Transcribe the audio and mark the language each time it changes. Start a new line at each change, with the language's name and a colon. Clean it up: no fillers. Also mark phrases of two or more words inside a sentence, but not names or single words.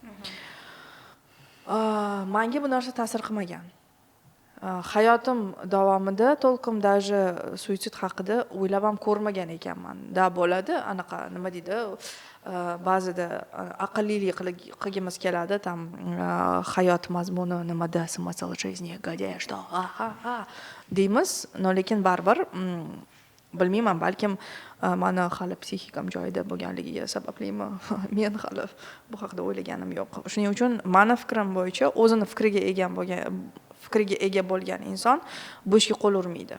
Uzbek: Menga bu narsa ta'sir qilmagan. Hayotim davomida to'lqin даже suitsid haqida o'ylab ham ko'rmagan ekanman. Da bo'ladi, anaqa nima deydi, ba'zida aqllilik qilgimiz keladi, tam hayot mazmuni nimada,
Russian: смысл жизни, где что,
Uzbek: deymiz, lekin baribir bilmayman, balkim meni hali psixikam joyida bo'lganligiga sabablimi, men hali bu haqida o'ylaganim yo'q. Shuning uchun meni fikrim bo'yicha o'zini fikriga ega bo'lgan inson bu ishga qo'l urmaydi.